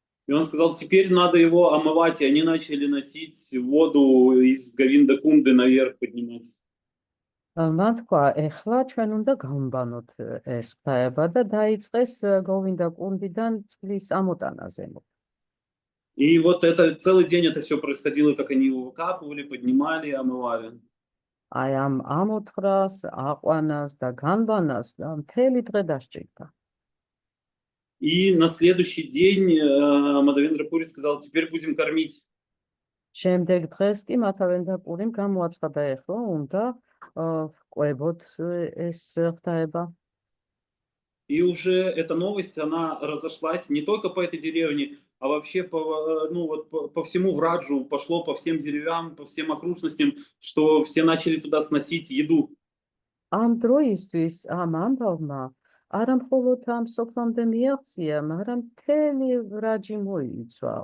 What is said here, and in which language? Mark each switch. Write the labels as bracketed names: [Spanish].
[Russian] И он сказал, теперь надо его омывать, и они начали носить воду из Говинда-Кунды наверх поднимать. [Georgian] მან თქვა, ეხლა ჩვენ უნდა გავმბანოთ ეს ღვთაება და დაიწყეს გოვინდა-კუნდიდან წყლის ამოტანა ზემოთ. [Russian] И вот это целый день это все происходило, как они его выкапывали, поднимали, омывали. [Georgian] აი ამ ამოთხრას, აყვანას და განბანას მთელი დღე დასჭირდა. [Russian] И на следующий день Мадавендра Пури сказал, теперь будем кормить. [Georgian] შემდეგ დღეს კი მათავენდაპურიმ გამოაცხადა, ეხლა უნდა ვყვებოთ ეს ღვთაება. [Russian] И уже эта новость, она разошлась не только по этой деревне, а вообще по всему Враджу, пошло по всем деревням, по всем окрестностям, что все начали туда сносить еду. [Georgian] ამ დროისთვის ამ ამბავმა არა მხოლოდ ამ სოფლამდე მიაღწია, მაგრამ მთელი ვრაჯი მოიცვა.